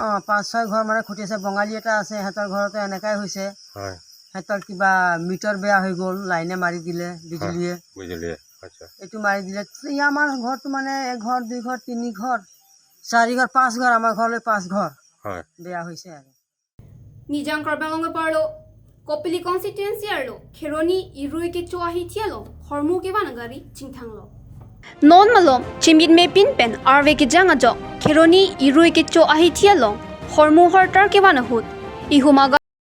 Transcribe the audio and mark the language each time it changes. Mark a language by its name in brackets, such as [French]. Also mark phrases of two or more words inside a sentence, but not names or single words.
[Assamese] 5-6 ঘৰ মানে ক্ষতি হৈছে বঙালী এটা আছে সিহঁতৰ ঘৰতে এনেকাই হৈছে সিহঁতৰ কিবা মিটাৰ বেয়া হৈ গ'ল লাইনে মাৰি দিলে বিজুলীয়ে এইটো মাৰি দিলে আমাৰ ঘৰটো মানে 1 ঘৰ 2 ঘৰ 3 ঘৰ 4 ঘৰ 5 ঘৰ আমাৰ ঘৰলৈ 5 ঘৰ বেয়া হৈছে আৰু [Karbi] Nijang Karbang parlo Kopili constituency arlo Keroni irui ke choahi tialo hormu ke vanagari chingthanglo Non malom chimit me pin pen arve ke janga jo Keroni irui ke choahi tialo hormu hortar ke vanahut ihumaga